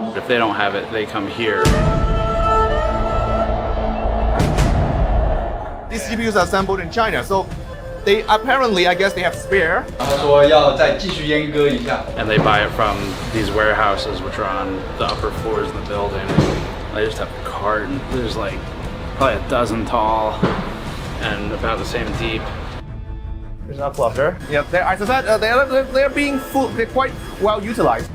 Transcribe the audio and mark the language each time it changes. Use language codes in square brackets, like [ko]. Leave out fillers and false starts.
[en] they don't have it, they come here. These GPUs are assembled in China, so they apparently, I guess, they have spare. [zh] 他说要再继续阉割一下。 [en] And they buy it from these warehouses, which are on the upper floors of the building. They just have a carton. There's like probably a dozen tall and about the same deep. There's a cluster. Yeah, as I said, they're being full. They're quite well utilized.